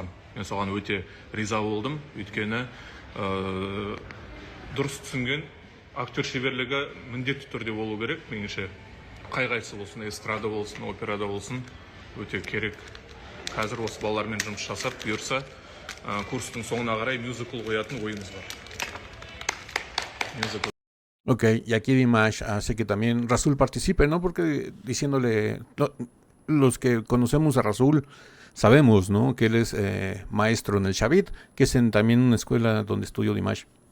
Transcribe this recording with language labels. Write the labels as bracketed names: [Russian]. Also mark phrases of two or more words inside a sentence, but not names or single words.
[Kazakh] Мен соған өте риза болдым, өйткені дұрыс түсінген актер шеберлігі міндетті түрде болу керек, меніңше. Қай-қайсы болсын, эстрада болсын, операда болсын, өте керек. Қазір осы балалармен жұмыс жасап, бұйырса, курстың соңына қарай мюзикл қоятын ойымыз бар. [Spanish] Ok, y aquí Dimash hace que también Rasul participe, ¿no? Porque diciéndole, los que conocemos a Rasul sabemos, ¿no?, que él es maestro en el Shavit, que es también una escuela donde estudió Dimash.